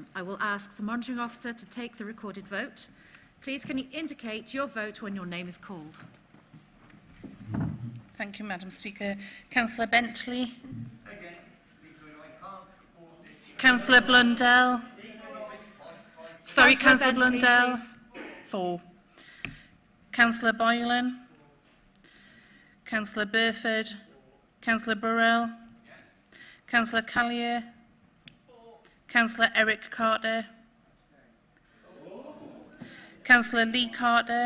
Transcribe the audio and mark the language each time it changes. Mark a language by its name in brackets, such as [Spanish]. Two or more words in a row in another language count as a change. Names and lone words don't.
[English] I will ask the monitoring officer to take the recorded vote. Please can you indicate your vote when your name is called? Thank you, Madam Speaker. Councillor Bentley. Councillor Blundell. Sorry, Councillor Blundell. Please. 4. Councillor Boylan. Councillor Burford. Councillor Burrell. Councillor Callier. Councillor Eric Carter. Councillor Lee Carter.